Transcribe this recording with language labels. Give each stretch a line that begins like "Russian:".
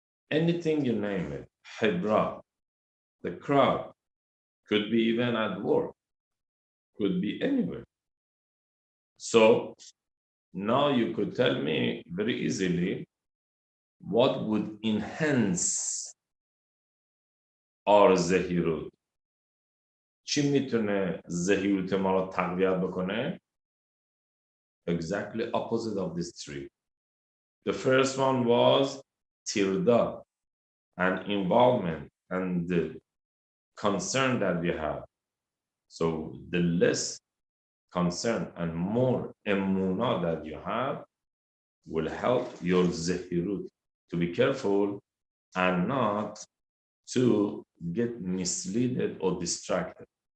English: Anything you name it, habra, the crowd, could be even at work, could be anywhere. So now you could tell me very easily what would enhance our zahirut.
Persian: چی میتونه زهیروت ما رو تقویت بکنه؟
English: Exactly opposite of these three. The first one was tirda, and involvement and the concern that we have. So the less concern and more emunah that you have will help your zehirut to be careful and not to get misled or distracted.